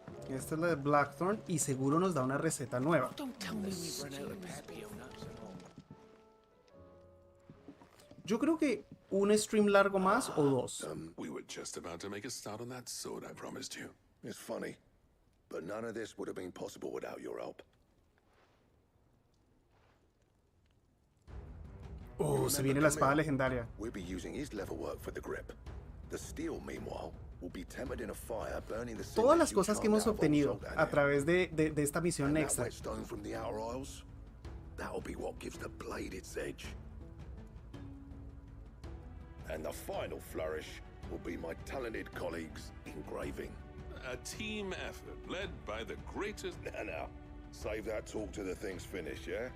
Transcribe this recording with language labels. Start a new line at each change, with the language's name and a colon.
Spanish: Esta es la de Blackthorn y seguro nos da una receta nueva. Yo creo que un stream largo más o dos.
English: We were just about to make a start on that sword I promised you. It's funny, but none of this would have been possible without your help.
Spanish: Oh, se viene la espada legendaria.
English: We'll be using his level work for the grip. The steel, meanwhile, will be tempered in a fire, burning the
Spanish: Todas las cosas que hemos obtenido a través de esta misión extra.
English: Whetstone from the Outer Isles, that'll be what gives the blade its edge. And the final flourish will be my talented colleagues engraving. A team effort led by the greatest. Now, save that talk till the thing's finished, yeah?